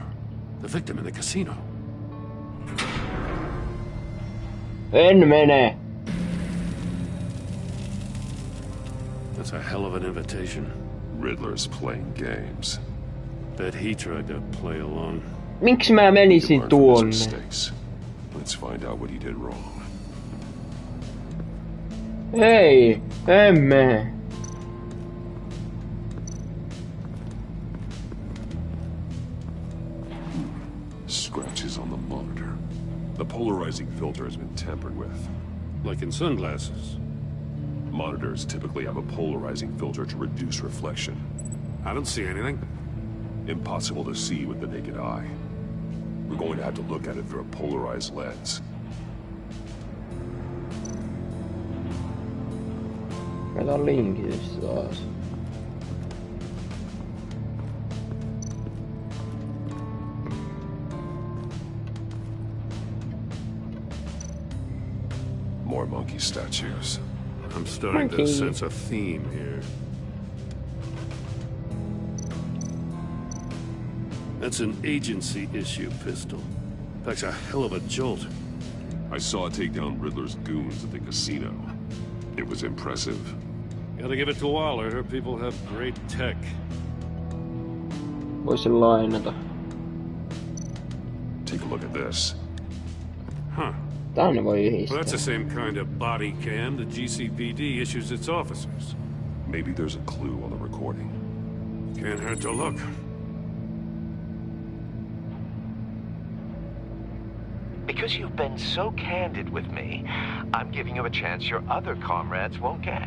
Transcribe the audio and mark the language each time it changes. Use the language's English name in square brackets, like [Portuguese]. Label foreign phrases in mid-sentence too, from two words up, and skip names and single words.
[English] The victim in the casino. [Finnish] En mene. [English] That's a hell of an invitation. Riddler's playing games. Bet he tried to play along. [Finnish] Miksi mä menisin tuonne? [English] Let's find out what he did wrong. [Finnish] Ei, emme. [English] Scratches on the monitor. The polarizing filter has been tampered with. Like in sunglasses. Monitors typically have a polarizing filter to reduce reflection. I don't see anything. Impossible to see with the naked eye. We're going to have to look at it through a polarized lens. [Finnish] Kato linkitys taas. [English] More monkey statues. I'm starting to sense a theme here. That's an agency issue pistol. Packs a hell of a jolt. I saw it take down Riddler's goons at the casino. It was impressive. Gotta give it to Waller. Her people have great tech. [Finnish] Voisin lainata. [English] Take a look at this. Huh. [Finnish] Tänne voi [English] Well, [Finnish] yhdistää. [English] that's the same kind of body cam the GCPD issues its officers. Maybe there's a clue on the recording. Can't hurt to look. Because you've been so candid with me, I'm giving you a chance your other comrades won't get.